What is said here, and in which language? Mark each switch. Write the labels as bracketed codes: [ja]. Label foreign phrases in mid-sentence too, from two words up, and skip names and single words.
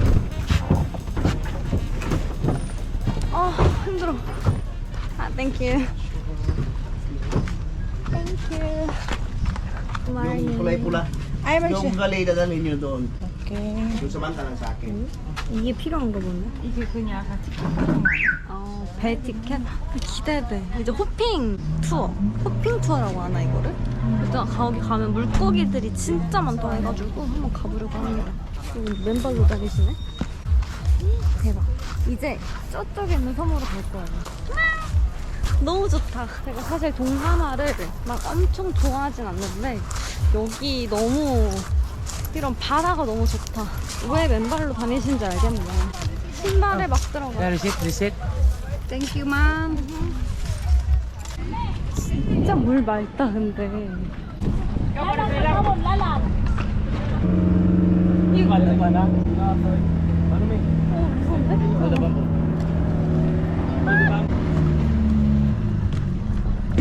[ko] 힘들어. 아, 땡큐. 땡큐. [tl] Yung kulay pula. Ay, Yung galay dadalhin nyo doon. Okay. Yung samantalang sa akin. [ko] 이게 필요한가 보네. 이게 그냥 다 티켓. 배 티켓? 기대돼. 이제 호핑 투어. 호핑 투어라고 하나, 이거를? 일단 거기 가면 물고기들이 진짜 많다 해가지고 한번 가보려고 합니다. 여기 맨발로 다니시네? 대박. 이제 저쪽에 있는 섬으로 갈 거예요. 너무 좋다. 제가 사실 동남아를 막 엄청 좋아하진 않는데 여기 너무 이런 바다가 너무 좋다. 왜 맨발로 다니신지 알겠네. 신발에 막 들어가. Reset. [en] Thank you, ma'am. [ko] 진짜 물 맑다, 근데. 이거 무서운데?